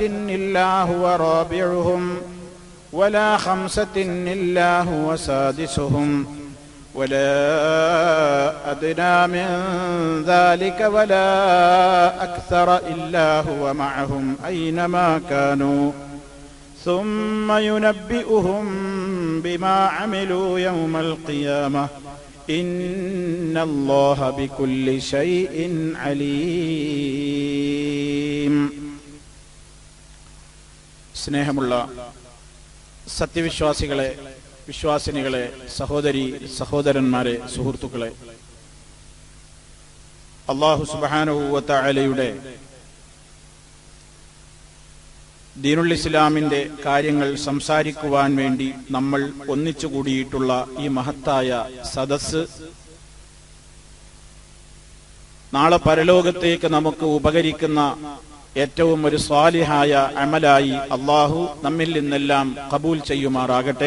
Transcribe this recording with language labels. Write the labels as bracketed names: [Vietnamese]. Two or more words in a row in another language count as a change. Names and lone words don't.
[Arabic] إلا هو رابعهم ولا خمسة إلا هو سادسهم ولا أدنى من ذلك ولا أكثر إلا هو معهم أينما كانوا ثم ينبئهم بما عملوا يوم القيامة إن الله بكل شيء عليم. [Malayalam] സ്നേഹമുള്ള സത്യവിശ്വാസികളെ, വിശ്വാസിനികളെ, സഹോദരി സഹോദരന്മാരെ, സുഹൃത്തുക്കളെ, [Arabic] الله سبحانه وتعالى [Malayalam] ദീനുൽ ഇസ്ലാമിന്റെ കാര്യങ്ങൾ സംസാരിക്കുവാൻ വേണ്ടി നമ്മൾ ഒന്നിച്ചുകൂടിയിട്ടുള്ള ഈ മഹത്തായ സദസ്സ് നാളെ പരലോകത്തേക്ക് നമുക്ക് ഉപകരിക്കുന്ന ഏറ്റവും ഒരു സ്വാലിഹായ അമലായി അല്ലാഹു നമ്മിൽ നിന്നെല്ലാം ഖബൂൽ ചെയ്യുമാറാകട്ടെ.